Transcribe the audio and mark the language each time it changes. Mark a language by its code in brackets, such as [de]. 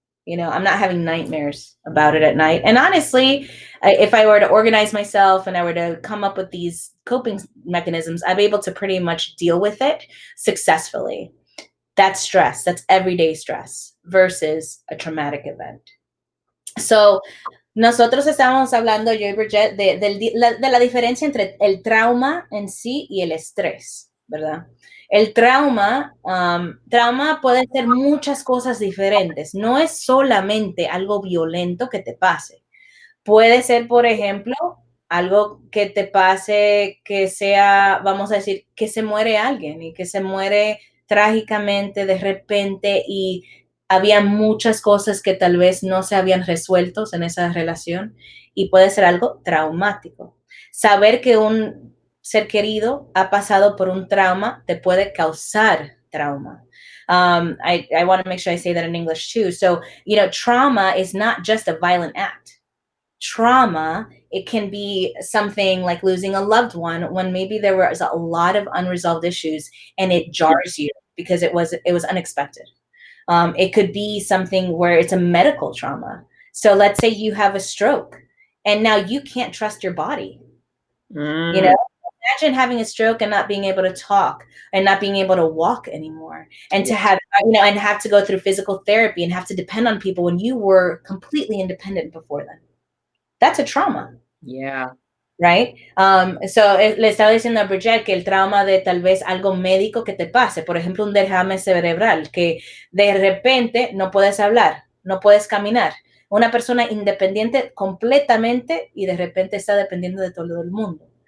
[en] I'm not having nightmares about it at night. And honestly, if I were to organize myself and I were to come up with these coping mechanisms, I'd be able to pretty much deal with it successfully. That's stress. That's everyday stress versus a traumatic event. [es] So, nosotros estábamos hablando, yo y Bridget, de la diferencia entre el trauma en sí y el estrés, ¿verdad? El trauma puede ser muchas cosas diferentes. No es solamente algo violento que te pase. Puede ser, por ejemplo, algo que te pase que sea, vamos a decir, que se muere alguien y que se muere trágicamente de repente y había muchas cosas que tal vez no se habían resuelto en esa relación y puede ser algo traumático. Saber que un ser querido ha pasado por un trauma te puede causar trauma. [en] I want to make sure I say that in English too. So, trauma is not just a violent act. Trauma, it can be something like losing a loved one when maybe there was a lot of unresolved issues and it jars you because it was unexpected. It could be something where it's a medical trauma. So let's say you have a stroke and now you can't trust your body. Imagine having a stroke and not being able to talk and not being able to walk anymore, and to have and have to go through physical therapy and have to depend on people when you were completely independent before then. That's a trauma. Yeah. Right? [es] So le estaba diciendo a Bridget que el trauma de tal vez algo médico que te pase, por ejemplo, un derrame cerebral, que de repente no puedes hablar, no puedes caminar. Una persona independiente completamente y de repente está dependiendo de todo el mundo.